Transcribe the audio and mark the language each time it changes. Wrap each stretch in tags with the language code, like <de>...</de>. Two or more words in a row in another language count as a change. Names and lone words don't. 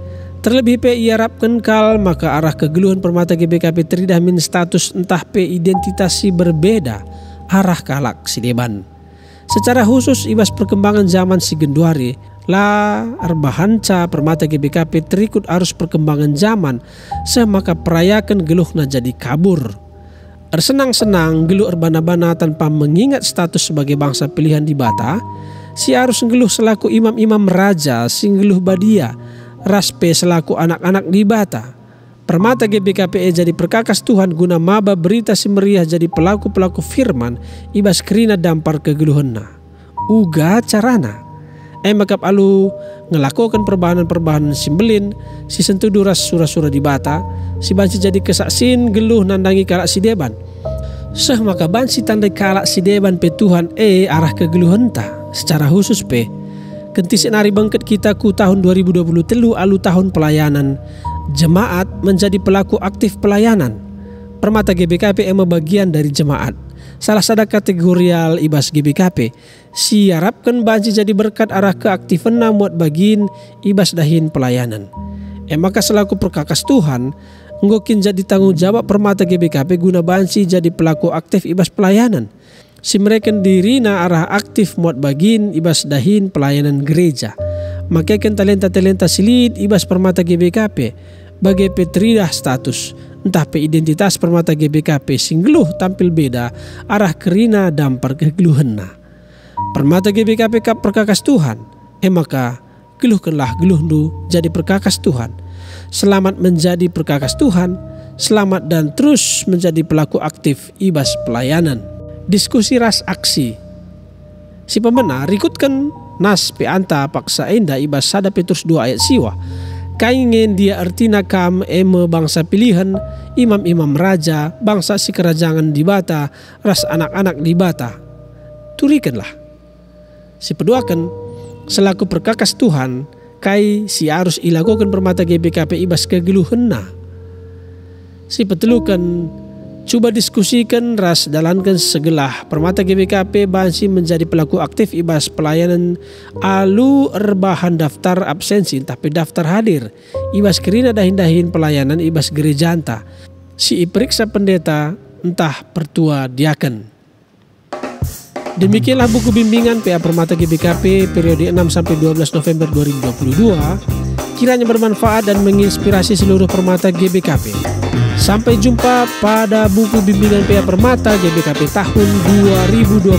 <btx>Terlebih pe iarapkan kal maka arah kegeluhan permata GBKP teridah min status entah pe identitasi berbeda arah kalak si deban.</btx> <id>Secara khusus</id> <btx>ibas perkembangan zaman si genduari la arbahanca permata GBKP terikut arus perkembangan zaman semaka perayakan geluhna jadi kabur. Ersenang-senang geluh erbana-bana</btx> <id>tanpa mengingat status sebagai bangsa pilihan</id> <btx>di bata, si arus geluh selaku imam-imam raja sing geluh badia. Raspe selaku anak-anak di bata. Permata GBKP jadi perkakas Tuhan guna maba berita si meriah jadi pelaku-pelaku firman ibas kerina dampar kegeluhanna. Uga carana. Makap alu ngelakukan perbahanan-perbahanan simbelin si sentuh duras surah-surah di bata. Si banci jadi kesaksin geluh nandangi kalak si deban. Maka banci tandai kalak si deban pe Tuhan arah kegeluhanta.</btx> <id>Secara khusus</id> <btx>pe kentis nari bangket kita ku tahun 2023 alu tahun pelayanan.</btx> <id>Jemaat menjadi pelaku aktif pelayanan. Permata GBKP bagian dari jemaat. Salah satu kategorial ibas GBKP.</id> <btx>Siarapkan banci jadi berkat arah keaktifan muat bagin ibas dahin pelayanan. Maka selaku perkakas Tuhan ngokin jadi tanggung jawab permata GBKP guna banci jadi pelaku aktif ibas pelayanan. Si mereka diri na arah aktif muat bagin ibas dahin pelayanan gereja. Makaikan talenta-talenta silid ibas permata GBKP bagai petridah status. Entah pe identitas permata GBKP singgeluh tampil beda arah kerina dampar kegeluhanna. Permata GBKP kap perkakas Tuhan. Maka geluhkanlah geluhndu jadi perkakas Tuhan.</btx> <id>Selamat menjadi perkakas Tuhan. Selamat dan terus menjadi pelaku aktif ibas pelayanan.</id> <btx>Diskusi ras aksi. Si pemena rikutkan nas pe anta paksa enda ibas sada Petrus 2 ayat siwa. Kaingen dia artina kam bangsa pilihan, imam-imam raja, bangsa si kerajaan di bata, ras anak-anak di bata. Turikanlah. Si peduakan selaku perkakas Tuhan, kai si harus ilakukan permata GBKP ibas kegeluhanna. Si petelukan Coba diskusikan ras dalankan segelah permata GBKP bansi menjadi pelaku aktif ibas pelayanan alu erbahan daftar absensi tapi daftar hadir ibas kerina dahin-dahin pelayanan ibas gereja anta si periksa pendeta entah pertua diaken.</btx> <id>Demikianlah buku bimbingan PA Permata GBKP periode 6-12 November 2022. Kiranya bermanfaat dan menginspirasi seluruh Permata GBKP. Sampai jumpa pada buku bimbingan PA Permata GBKP tahun 2023.</id>